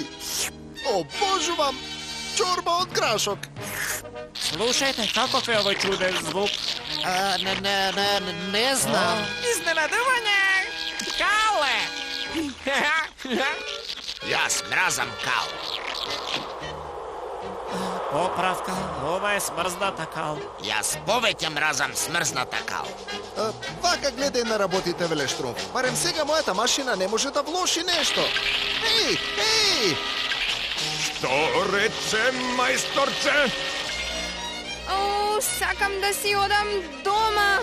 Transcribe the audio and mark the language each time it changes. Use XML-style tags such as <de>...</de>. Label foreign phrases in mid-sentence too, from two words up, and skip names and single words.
<mk>Обожувам чорба од грашок. Слушајте, каков е овој чуден звук? Не знам. Изненадување! Кале! Јас мразам кал. popravka.</mk> <sr>Ova je</sr> <mk>smrzната кал. Јас повеќе мразам смрзната кал. Вака гледај на работите, веле Штрумф. Барем сега мојата машина не може да влоши нешто. Еј, еј! Што рече, мајсторче? О, сакам да си одам дома.</mk>